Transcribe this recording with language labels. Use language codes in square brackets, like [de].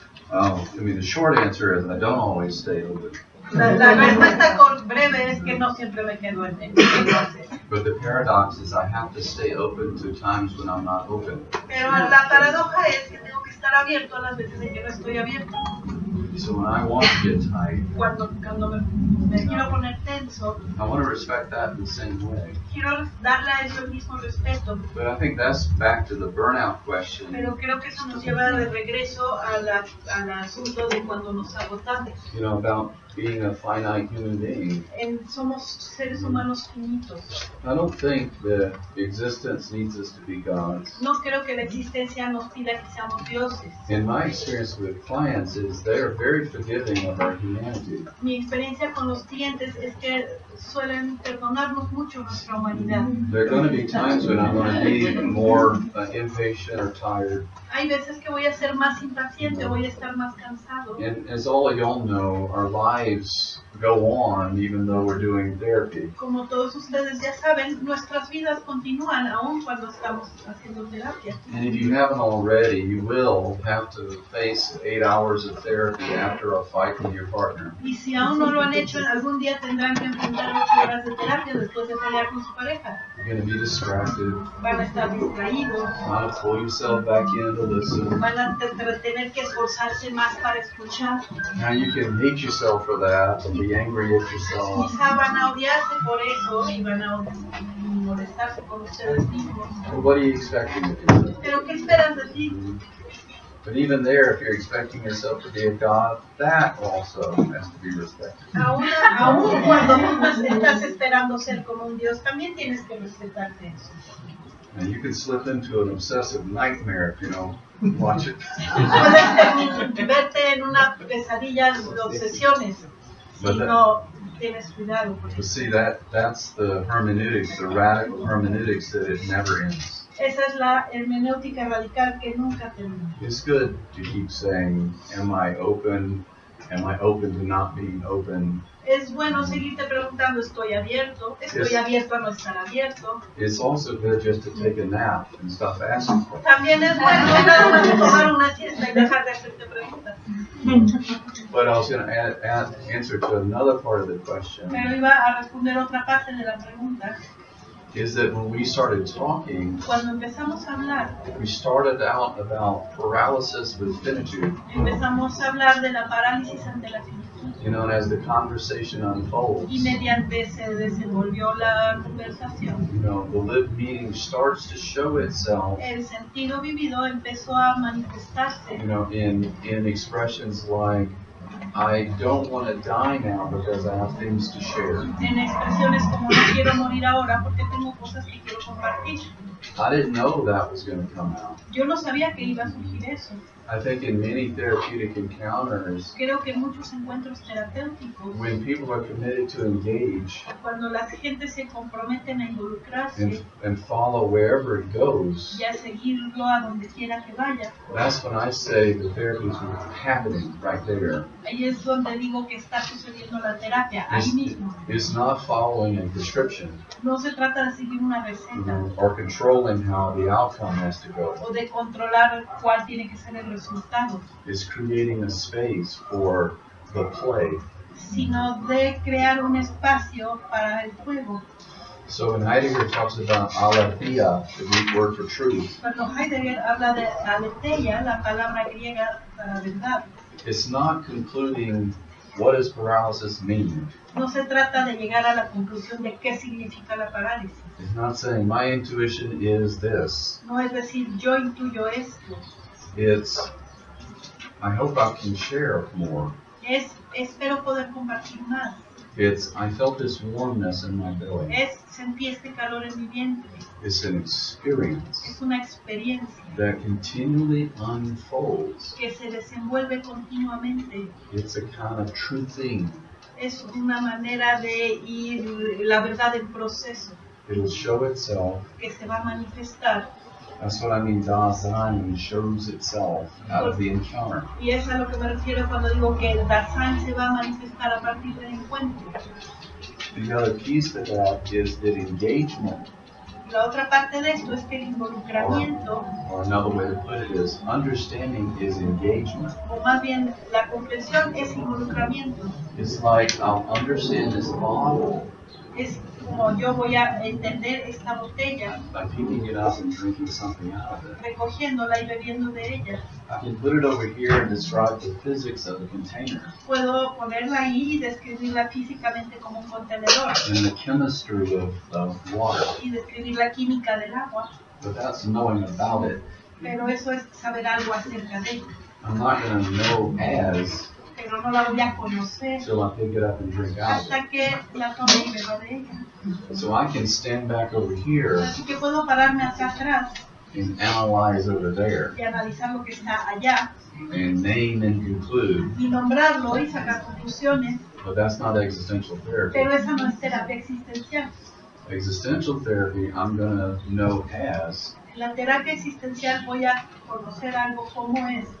[en] The short answer is I don't always stay open. [es] La respuesta breve es que no siempre me quedo en [en] But the paradox is I have to stay open to times when I'm not open. [es] Pero la paradoja es que tengo que estar abierto a las veces en que no estoy abierto. [en] So when I want to get tight, [es] cuando me quiero poner tenso, [en] I want to respect that in the same way. [es] Quiero darle a eso el mismo respeto. [en] But I think that's back to the burnout question. [es] Pero creo que eso nos lleva de regreso al asunto de cuando nos agotamos. [en] About being a finite human being. [es] Somos seres humanos finitos. [en] I don't think that existence needs us to be gods. [es] No creo que la existencia nos pida que seamos dioses. [en] In my experience with clients is they're very forgiving of our humanity. [es] Mi experiencia con los clientes es que suelen perdonarnos mucho nuestra humanidad. [en] There are going to be times when I'm going to be more impatient or tired. [es] Hay veces que voy a ser más impaciente, voy a estar más cansado. [en] And as all of y'all know, our lives go on even though we're doing therapy. [es] Como todos ustedes ya saben, nuestras vidas continúan aún cuando estamos haciendo terapia. [en] And if you haven't already, you will have to face 8 hours of therapy after a fight with your partner. [es] Y si aún no lo han hecho, algún día tendrán que enfrentar 8 horas de terapia después de pelear con su pareja. [en] You're going to be distracted. [es] Van a estar distraídos. [en] Van to pull yourself back in to listen. [es] Van a tener que esforzarse más para escuchar. [en] Now you can hate yourself for that and be angry at yourself. [es] Quizá van a odiarse por eso y van a molestarse con ustedes mismos. [en] Well, what are you expecting to do? [es] Pero ¿qué esperas de ti? [en] But even there, if you're expecting yourself to be a god, that also has to be respected. [es] Aún cuando tú estás esperando ser como un dios, también tienes que respetarte eso. [en] And you can slip into an obsessive nightmare if you don't watch it. [es] Puedes verte en una pesadilla de obsesiones si no tienes cuidado. [en] But see, that's the hermeneutics, the radical hermeneutics that it never ends. [es] Esa es la hermenéutica radical que nunca termina. [en] It's good to keep saying, am I open? Am I open to not being open? [es] Es bueno seguirte preguntando, ¿estoy abierto? ¿Estoy abierto a no estar abierto? [en] It's also good just to take a nap and stop asking questions. [es] También es bueno nada más tomar una siesta y dejar de hacerte preguntas. [en] But I was going to add answer to another part of the question. [es] Pero iba a responder otra parte de la pregunta. [en] Is that when we started talking, [es] Cuando empezamos a hablar, [en] we started out about paralysis with finitude. [es] empezamos a hablar de la parálisis ante la finitud. [en] You know, and as the conversation unfolds, [es] Y mediante se desenvolvió la conversación, [en] you know, the lived meaning starts to show itself, [es] el sentido vivido empezó a manifestarse [en] you know, in expressions like, I don't want to die now because I have things to share. [es] en expresiones como no quiero morir ahora porque tengo cosas que quiero compartir. [en] I didn't know that was going to come out. [es] Yo no sabía que iba a surgir eso. [en] I think in many therapeutic encounters, [es] Creo que en muchos encuentros terapéuticos, [en] when people are committed to engage [es] cuando las gentes se comprometen a involucrarse [en] and follow wherever it goes, [es] y a seguirlo a donde quiera que vaya, [en] that's when I say the therapy is happening right there. [es] ahí es donde digo que está sucediendo la terapia, ahí mismo. [en] It's not following a prescription, [es] No se trata de seguir una [en] you [es] receta [en] know, or controlling how the outcome has to go. [es] o de controlar cuál tiene que ser el resultado, [en] It's creating a space for the play. [es] sino de crear un espacio para el juego. [en] So when Heidegger talks about aletheia, the Greek word for truth, [es] Cuando Heidegger habla de aletheia, la palabra griega para verdad, [en] it's not concluding what does paralysis mean. [es] no se trata de llegar a la conclusión de qué significa la parálisis. [en] It's not saying my intuition is this. [es] No es decir, yo intuyo esto. [en] It's I hope I can share more. [es] Es, espero poder compartir más. [en] It's I felt this warmness in my belly. [es] Es, sentí este calor en mi vientre. [en] It's an experience [es] Es una experiencia [en] that continually unfolds. [es] que se desenvuelve continuamente. [en] It's a kind of true thing. [es] Es una manera de ir la verdad en proceso [en] It'll show itself. [es] que se va a manifestar. [en] That's what I mean, Dasein shows itself out of the encounter. [es] Y es a lo que me refiero cuando digo que el Dasein se va a manifestar a partir del encuentro. [en] The other piece to that is that engagement, [es] La otra parte de esto es que el involucramiento, [en] or another way to put it is, understanding is engagement. [es] o más bien la comprensión es involucramiento. [en] It's like I'll understand this bottle [es] Es como yo voy a entender esta botella, [en] by picking it up and drinking something out of it. [es] recogiéndola y bebiendo de ella. [en] I can put it over here and describe the physics of the container [es] Puedo ponerla ahí y describirla físicamente como un contenedor [en] and the chemistry of water, [es] y describir la química del agua, [en] but that's knowing about it. [es] pero eso es saber algo acerca de ella. [en] I'm not going to know as [es] Pero no la voy a conocer [en] till I pick it up and drink out of it. [es] hasta que la tome y beba de ella. [en] So I can stand back over here [es] Así que puedo pararme hacia atrás [en] and analyze over there [es] y analizar lo que está allá [en] and name and conclude, [es] y nombrarlo y sacar conclusiones, [en] but that's not existential therapy. [es] pero esa no es terapia existencial. [en] Existential therapy, I'm going to know as [es] La terapia existencial voy a conocer algo como es,